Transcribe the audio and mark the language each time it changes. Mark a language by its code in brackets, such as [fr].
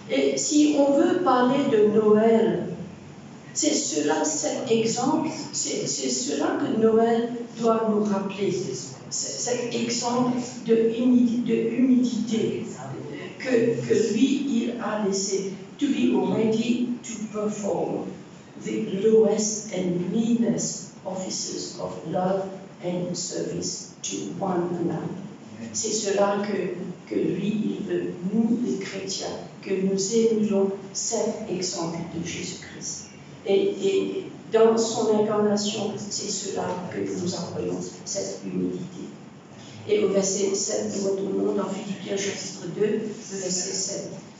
[fr] Et si on veut parler de Noël, c'est cela, cet exemple, c'est cela que Noël doit nous rappeler. Cet exemple de humilité que lui, il a laissé. [en] to be ready to perform the lowest and meanest offices of love and service to one another. [fr] C'est cela que lui, il veut, nous les chrétiens, que nous émulions cet exemple de Jésus-Christ. Et dans son incarnation, c'est cela que nous apprenons, cette humilité. Et au verset 7, nous retournons dans Philippiens chapitre 2, le verset 7.